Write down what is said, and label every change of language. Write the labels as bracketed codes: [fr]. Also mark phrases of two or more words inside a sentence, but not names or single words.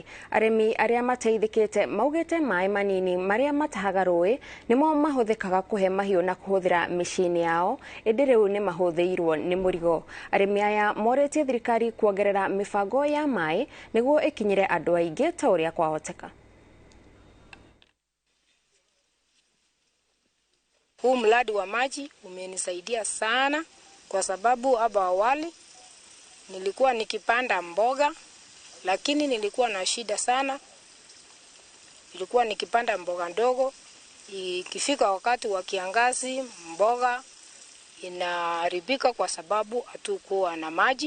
[ki] Arĩmi aria mateithikite maugite maaĩ manini maria matahaga rũĩ nimo mahuthikaga kuhe mahiũ na kuhuthira micini yao, indi riu ni mahuthiirwo ni murigo. Arĩmi aya moretie thirikari kuongerera mibango ya maaĩ niguo ikinyire andu aingi ta uria kwahoteka. [sw] Huu mradi wa maji umenisaidia sana kwa sababu hapo awali nilikuwa nikipanda mboga, lakini nilikuwa na shida sana. Nilikuwa nikipanda mboga ndogo, ikifika wakati wa kiangazi mboga inaharibika kwa sababu hatukuwa na maji.